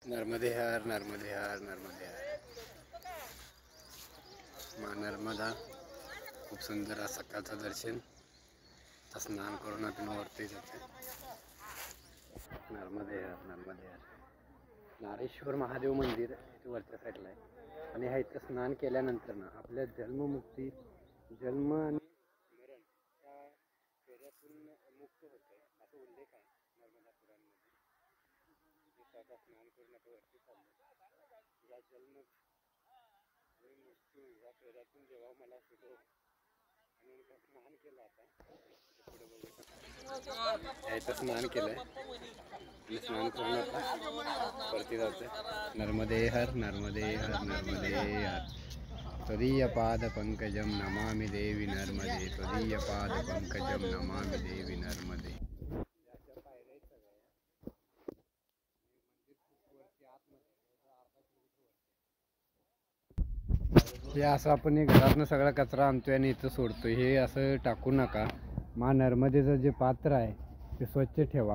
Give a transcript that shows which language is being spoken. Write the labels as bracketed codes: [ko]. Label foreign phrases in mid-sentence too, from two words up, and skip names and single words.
[sa] नर्मदे हर नर्मदे हर नर्मदे हर। [mr] माँ नर्मदा खूप सुंदर असं सकाळचं दर्शन स्नान करून आपण वरती जाते। [sa] नर्मदे हर नर्मदे हर। [mr] नारेश्वर महादेव मंदिर इथे वरच्या साईडला आहे आणि हा इथं स्नान केल्यानंतर ना आपल्या जन्ममुक्ती जन्म आणि मरण त्या फेऱ्यातून मुक्त होते असं उल्लेख आहे नर्मदा पुराणमध्ये। आता स्नान करून आता वरती चाललो। या जन्म आणि मृत्यू या फेऱ्यातून जेव्हा मला सुटो आणि स्नान केलं आता पुढे बघू इथं स्नान केलंय आणि स्नान करून आता वरती जातोय। [sa] नर्मदे हर नर्मदे हर नर्मदे हर। त्वदीय पाद पंकजम नमामि देवी नर्मदे त्वदीय पाद पंकजम नमामि देवी नर्मदे। [mr] हे असं आपण घरातनं सगळा कचरा आणतोय आणि इथं सोडतोय, हे असं टाकू नका। माँ नर्मदेचं जे पात्र आहे ते स्वच्छ ठेवा।